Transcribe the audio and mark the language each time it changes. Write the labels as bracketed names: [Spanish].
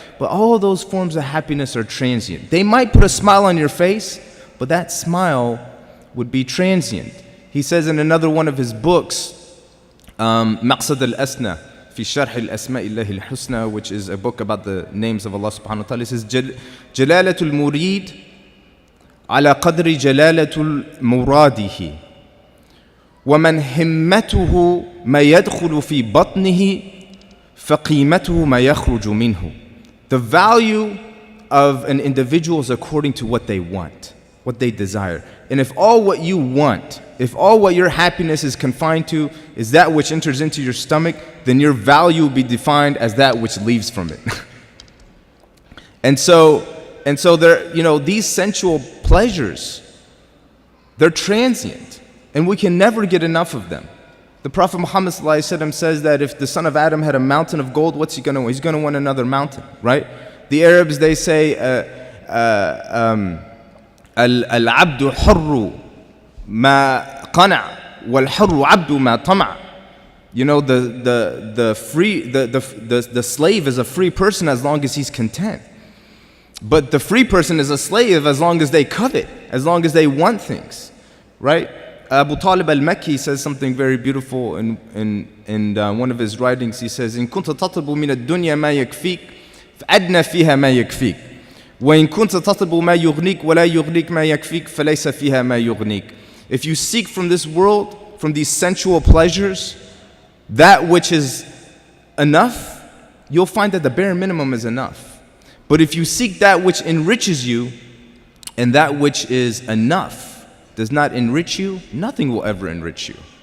[English] But all those forms of happiness are transient. They might put a smile on your face, but that smile would be transient. He says in another one of his books, مقصد الأسنى في شرح الأسماء الله الحسنى, which is a book about the names of Allah subhanahu wa ta'ala. He says, [Arabic] جلالة المريد على قدر جلالة مراده ومن همته ما يدخل في بطنه فقيمته ما يخرج منه. [English] The value of an individual is according to what they want, what they desire. And if all what you want, if all what your happiness is confined to is that which enters into your stomach, then your value will be defined as that which leaves from it. And so there, these sensual pleasures, they're transient, and we can never get enough of them. The Prophet Muhammad ﷺ says that if the son of Adam had a mountain of gold, what's he going to want? He's going to want another mountain, right? The Arabs, they say, [Arabic] العبد حر ما قنع والحر عبد ما طمع. [English] The slave is a free person as long as he's content. But the free person is a slave as long as they covet, as long as they want things, right? Abu Talib al-Makki says something very beautiful in one of his writings. He says, [Arabic] إن كنت تطلب من الدنيا ما يكفيك فأدنى فيها ما يكفيك وإن كنت تطلب ما يغنيك ولا يغنيك ما يكفيك فليس فيها ما يغنيك. [English] If you seek from this world, from these sensual pleasures, that which is enough, you'll find that the bare minimum is enough. But if you seek that which enriches you, and that which is enough does not enrich you, nothing will ever enrich you.